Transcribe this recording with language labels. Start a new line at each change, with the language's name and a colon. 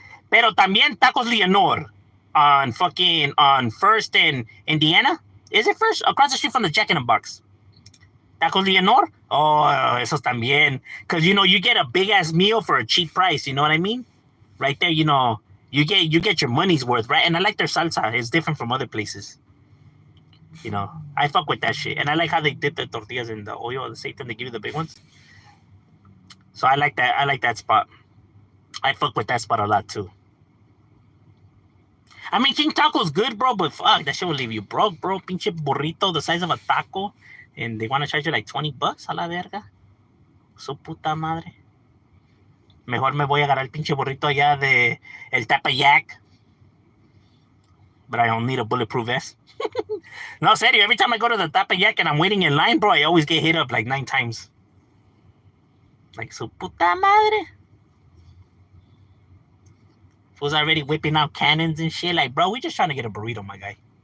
Spanish: Pero también Tacos Leonor on First in Indiana.
English: Is it First? Across the street from the Jack in the Box. Tacos Leonor? Oh,
Spanish: esos también.
English: Because, you know, you get a big-ass meal for a cheap price. You know what I mean? Right there, you know, you get your money's worth, right? And I like their salsa. It's different from other places. You know, I fuck with that shit. And I like how they dip the tortillas in the oil or the seitan. They give you the big ones. So I like that. I like that spot. I fuck with that spot a lot, too. I mean, King Taco's good, bro, but fuck, that shit will leave you broke, bro. Pinche burrito the size of a taco. And they want to charge you like $20
Spanish: a la verga. Su puta madre. Mejor me voy a agarrar el pinche burrito allá de el Tepeyac.
English: But I don't need a bulletproof vest. No, serio, every time I go to the Tepeyac and I'm waiting in line, bro, I always get hit up like 9 times. Like,
Spanish: su puta madre.
English: Fools already whipping out cannons and shit. Like, bro, we just trying to get a burrito, my guy.